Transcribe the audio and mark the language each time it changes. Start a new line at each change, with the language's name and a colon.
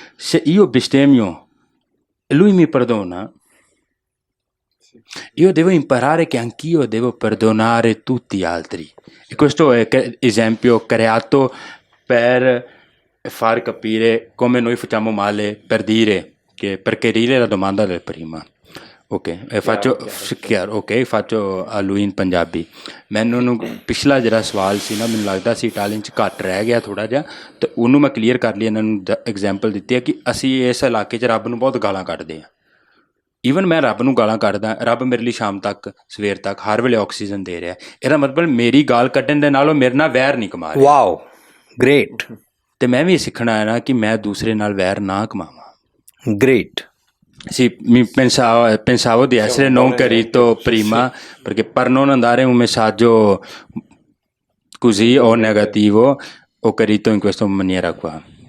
Italian: Se io bestemmio e lui mi perdona, io devo imparare che anch'io devo perdonare tutti gli altri. E questo è esempio creato per far capire come noi facciamo male per chiarire la domanda del prima. Ok, faccio a lui in Punjabi.
Punjabi: ਮੈਨੂੰ ਪਿਛਲਾ ਜਿਹੜਾ ਸਵਾਲ ਸੀ ਨਾ ਮੈਨੂੰ ਲੱਗਦਾ ਸੀ Italian 'ਚ ਘੱਟ ਰਹਿ ਗਿਆ ਥੋੜ੍ਹਾ ਜਿਹਾ ਤੇ ਉਹਨੂੰ ਮੈਂ ਕਲੀਅਰ ਕਰ ਲਈ ਇਹਨਾਂ ਨੂੰ ਐਗਜ਼ਾਮਪਲ ਦਿੱਤੀ ਹੈ ਕਿ ਅਸੀਂ ਇਸ ਇਲਾਕੇ 'ਚ ਰੱਬ ਨੂੰ ਬਹੁਤ ਗਾਲਾਂ ਕੱਢਦੇ ਹਾਂ ਈਵਨ ਮੈਂ ਰੱਬ ਨੂੰ ਗਾਲਾਂ ਕੱਢਦਾ ਰੱਬ ਮੇਰੇ ਲਈ ਸ਼ਾਮ ਤੱਕ ਸਵੇਰ ਤੱਕ ਹਰ ਵੇਲੇ ਆਕਸੀਜਨ ਦੇ ਰਿਹਾ ਇਹਦਾ ਮਤਲਬ ਮੇਰੀ ਗਾਲ ਕੱਢਣ ਦੇ ਨਾਲ ਉਹ ਮੇਰੇ ਨਾਲ ਵੈਰ ਨਹੀਂ ਕਮਾ ਰਿਹਾ
English: Wow, great,
Punjabi: ਤੇ ਮੈਂ ਵੀ ਸਿੱਖਣਾ ਹੈ ਨਾ ਕਿ ਮੈਂ ਦੂਸਰੇ ਨਾਲ ਵੈਰ ਨਾ ਕਮਾਵਾਂ
English: great.
Italian: Sì, pensavo di essere non chiarito prima, perché per non andare un messaggio così o negativo, ho chiarito in questa maniera qua.